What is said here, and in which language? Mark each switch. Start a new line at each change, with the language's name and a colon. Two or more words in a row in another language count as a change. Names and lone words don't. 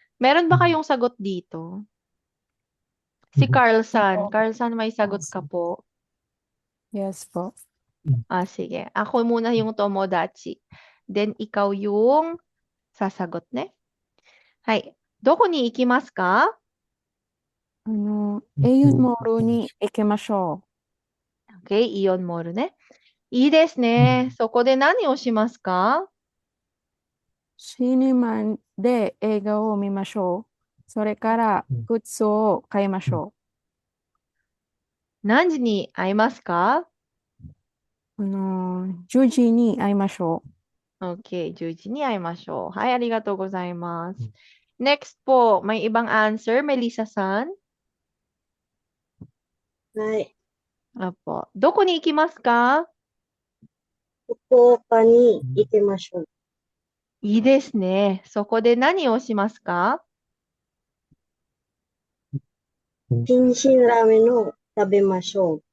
Filipino: Meron ba kayong sagot dito? Si Mhm. Carlsan. Carlsan, may sagot ka po. Yes po. Sige. Ako muna yung Tomodachi. Then, ikaw yung sasagot, ne?
Japanese: はい。どこに行きますか? イオンモールに行きましょう. Okay, Ion Moru ne. いいですね。そこで何をしますか？シネマで映画を見ましょう。それからグッズを買いましょ何時に会いますか？う。10時に会いましょ Okay, 10時に会いましょう。はい、ありがとうございます。
Filipino: Next po, may ibang answer. Melissa-san?
Japanese: はい。 Apo. どこに行きますか？福岡に行きましょう。いいですね。そこで何をしますか？天津ラーメンを食べましょう。